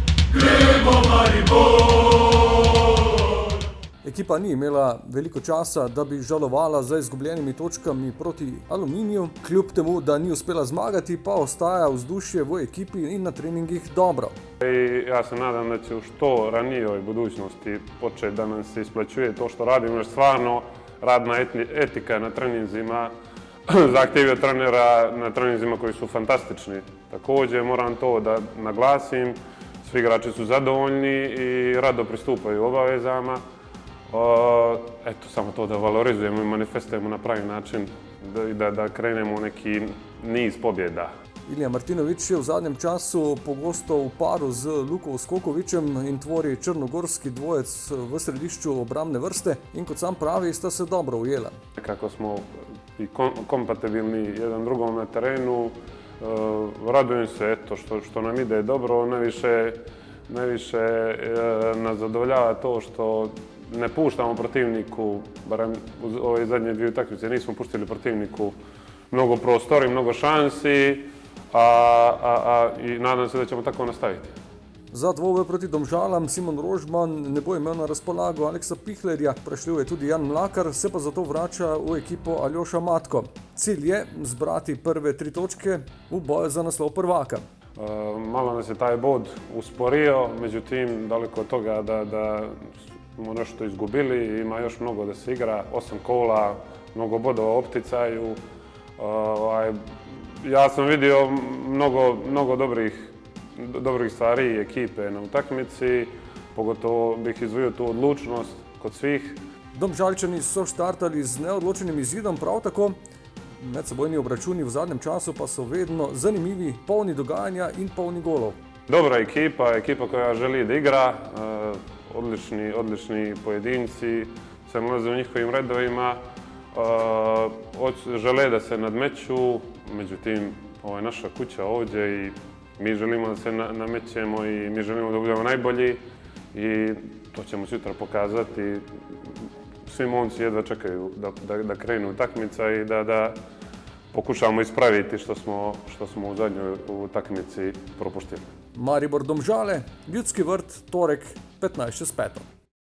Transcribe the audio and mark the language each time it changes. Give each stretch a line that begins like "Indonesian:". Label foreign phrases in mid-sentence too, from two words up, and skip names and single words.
Slovenian: Ekipa ni imela veliko časa, da bi žalovala za izgubljenimi točkami proti Aluminiju. Kljub temu, da ni uspela zmagati, pa ostaja vzdušje v ekipi in na treningih dobro.
Serbian: Ja se nadam da će u što ranijoj budućnosti početi da nam se isplaćuje to što radimo, jer stvarno radna etika na treninzima zahtjevaju trenera na treninzima koji su fantastični. Također moram to da naglasim, svi igrači su zadovoljni i rado pristupaju obavezama. Eto, samo to da valorizujemo i manifestujemo na pravi način i da krenemo u neki niz pobjeda.
Slovenian: Ilija Martinović je v zadnjem času pogosto v paru z Luko Skokovićem in tvori črnogorski dvojec v središču obrambne vrste in kot sam pravi, sta se dobro ujela.
Serbian: Kako smo i kompatibilni jedan drugom na terenu, radujem se eto, što nam ide dobro, najviše nas zadovoljava to što ne puštamo protivniku, barem u ove zadnje dvije utakmice nismo puštili protivniku mnogo prostora i mnogo šansi, i nadam se da ćemo tako nastaviti.
Slovenian: Za dvoboj proti Domžalam Simon Rožman ne bo imel na razpolago Aleksa Pihlerja, prešljal je tudi Jan Mlakar, se pa zato vrača v ekipo Aljoša Matko. Cilj je zbrati prve 3 točke v boju za naslov prvaka.
Serbian: Malo nas je taj bod usporio, međutim daleko od toga da smo nešto izgubili, ima još mnogo da se igra, 8 kola, mnogo bodova u opticaju. Ja sam vidio mnogo dobrih stvari i ekipe na utakmici, pogotovo bih izvojio tu odlučnost kod svih.
Slovenian: Domžalčani so štartali z neodločenim izidom, prav tako medsebojni obračuni v zadnjem času pa so vedno zanimivi, polni dogajanja in polni golov.
Serbian: Dobra ekipa koja želi da igra, odlični pojedinci, sam ulaze u njihovim redovima, žele da se nadmeću, međutim ovo je naša kuća ovdje i mi želimo da se namećemo i mi želimo da budemo najbolji i to ćemo sutra pokazati. Svi momci jedva čekaju da krenu utakmica i da pokušamo ispraviti što smo u zadnjoj utakmici propuštili.
Slovenian: Maribor Domžale, Ljudski vrt, torek 15:05.